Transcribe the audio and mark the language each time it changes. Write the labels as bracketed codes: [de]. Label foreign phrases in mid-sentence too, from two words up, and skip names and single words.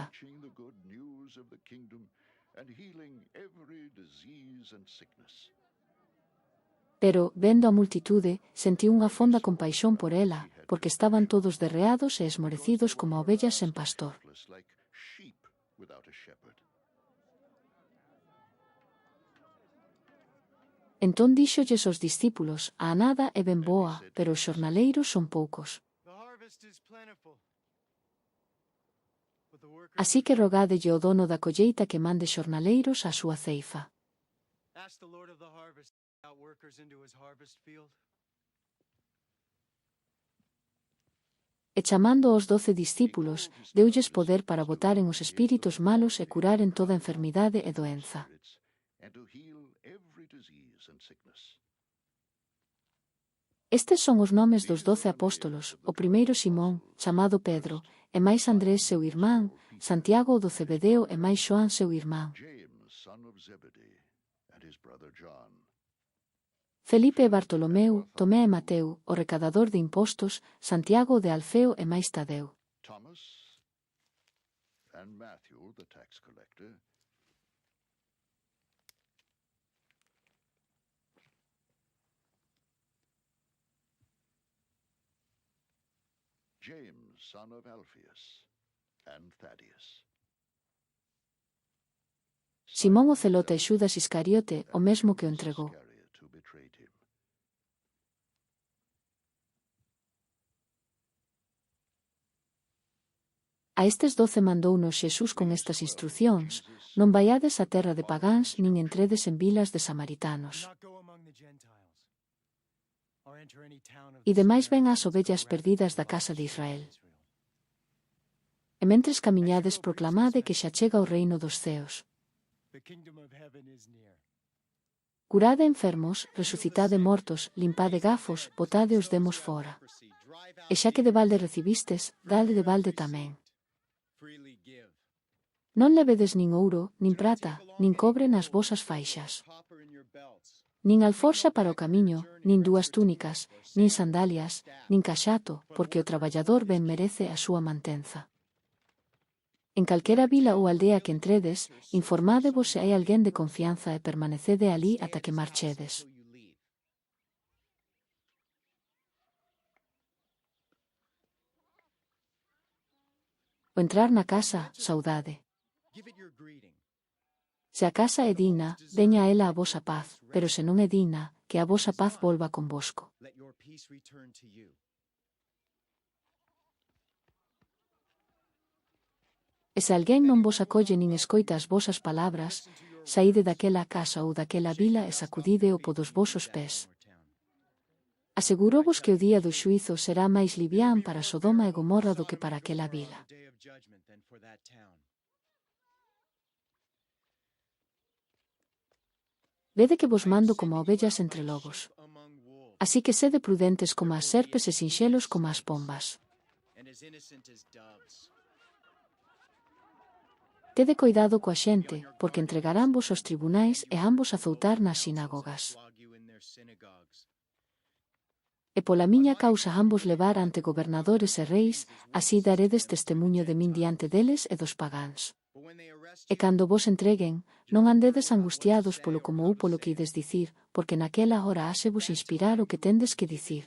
[en] Preaching the good news of the kingdom and healing every disease and sickness. [gl] Pero, vendo a multitude, sentiu unha fonda compaixón por ela, porque estaban todos derreados e esmorecidos como ovellas sen pastor. [en] Like sheep without a shepherd. [gl] Entón díxolles aos discípulos, a anada é ben boa, pero os xornaleiros son poucos. [en] The harvest is plentiful, but the workers... [gl] Así que rogádelle ao dono da colleita que mande xornaleiros á súa ceifa. [en] Ask the Lord of the harvest to send out workers into his harvest field. [gl] E chamando aos 12 discípulos, deulles poder para botaren os espíritos malos e curaren toda enfermidade e doenza. [en] And to heal every disease and sickness. [gl] Estes son os nomes dos 12 apóstolos, o primeiro Simón, chamado Pedro, e máis Andrés seu irmán, Santiago o do Cebedeo e máis Xoán seu irmán, [en] James, son of Zebedee, and his brother John. [gl] Felipe e Bartolomeu, Tomé e Mateu, o recadador de impostos, Santiago o de Alfeo e máis Tadeu, [en] Thomas and Matthew, the tax collector. James, son of Alphaeus, and Thaddeus. [gl] Simón o celote e Xudas Iscariote, o mesmo que o entregou. [en] Iscariot, who betrayed him. [gl] A estes 12 mandounos Xesús con estas instruccións, non vaiades á terra de pagáns nin entredes en vilas de samaritanos. [en] Do not go among the Gentiles, or enter any town of [gl] E the demais ven ás Samaritans, ovellas or perdidas da casa de Israel. E mentres camiñades proclamade que xa chega o reino dos ceos. [en] The kingdom of heaven is near. [gl] Curade enfermos, resucitade mortos, limpade gafos, botade os demos fora. E xa que de balde recibistes, dade de balde tamén. [en] Freely give. [gl] Non levedes nin ouro, nin prata, nin cobre nas vosas faixas, [en] Copper in your belts. [gl] nin alforxa para o camiño, nin dúas túnicas, nin sandalias, nin caxato, porque o traballador ben merece a súa mantenza. En calquera vila ou aldea que entredes, informádevos se hai alguén de confianza e permanecede alí ata que marchedes. [en] Till you leave. [gl] O entrar na casa, saudade. [en] Give it your greeting. [gl] Se a casa é digna, veña a ela a vosa paz, pero se non é digna, que a vosa paz volva convosco. [en] Let your peace return to you. [gl] E se alguén non vos acolle nin escoita as vosas palabras, saíde daquela casa ou daquela vila e sacudide o po dos vosos pés. Asegurovos que o día do xuízo será máis livián para Sodoma e Gomorra do que para aquela vila. [en] The day of judgment than for that town. [gl] Vede que vos mando como ovellas entre lobos. [en] Among wolves, [gl] Así que sede prudentes como as serpes e sinxelos como as pombas. [en] and as innocent as doves. [gl] Tede cuidado coa xente, porque entregarán vos aos tribunais e ambos azoutar nas sinagogas. [en] Flog you in their synagogues. [gl] E pola miña causa ambos levar ante gobernadores e reis, así daredes testemuño de min diante deles e dos pagáns. But E cando vos entreguen, non andedes angustiados polo como ou polo que ides dicir, porque naquela hora hásevos inspirar o que tendes que dicir.